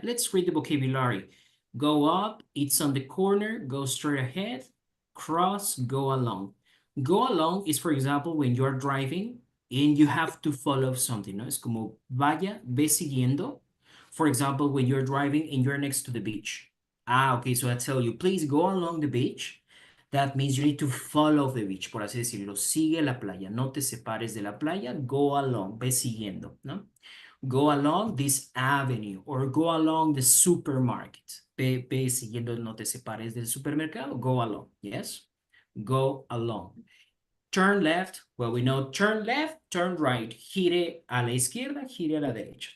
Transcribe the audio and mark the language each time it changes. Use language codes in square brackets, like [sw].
[en] Let's read the vocabulary. Go up, it's on the corner, go straight ahead, cross, go along. Go along is, for example, when you're driving and you have to follow something, ¿no? [es] Es como vaya, ve siguiendo. [en] For example, when you're driving and you're next to the beach. Okay, so I tell you, please go along the beach. That means you need to follow the beach, [es] por así decirlo. Sigue la playa, no te separes de la playa, go along, ve siguiendo, ¿no? [en] Go along this avenue or go along the supermarket. [es] Ve siguiendo, no te separes del supermercado, go along, yes? Go along. [en] Turn left, well, we know turn left, turn right. [es] Gire a la izquierda, gire a la derecha.